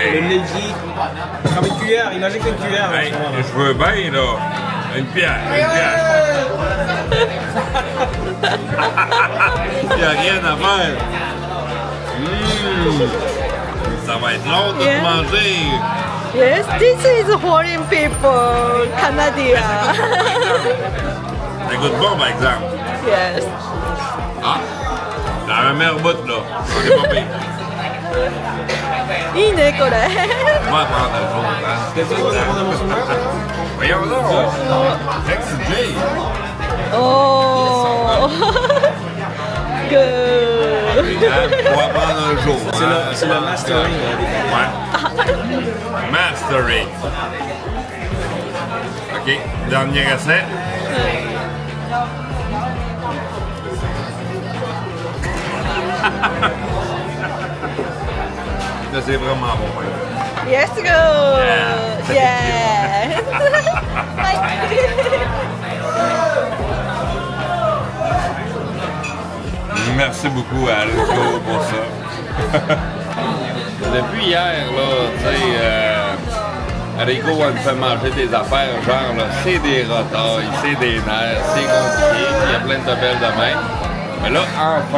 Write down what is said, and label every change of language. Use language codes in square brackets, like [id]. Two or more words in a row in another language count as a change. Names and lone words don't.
[fr] le levier. Comme une cuillère. Imagine que c'est une cuillère. Hey, je veux bien, là. Une pierre. Il n'y a rien à faire. Ça va être long de Yeah. manger. [en] Yes, this is foreign people, Canada. [fr] Ça goûte bon, par exemple. Yes. Ah! Dans la meilleure bout, là. C'est pas pire. [ja] いいねこれ。 [fr] On va prendre un jour. T'as dit quoi, mon amour? Voyons donc. XJ. Oh. Good. On va prendre un jour. C'est le mastering. Ouais. Mastering. OK. Dernier essai. Là, c'est vraiment bon. [en] Yes, go. Yeah. Yes. [fr] Merci beaucoup à Rico pour ça. Depuis hier, là, tu sais, Rico va nous faire manger des affaires, genre, là, c'est des rotailles, c'est des nerfs, c'est compliqué, il y a plein de tabelles de même.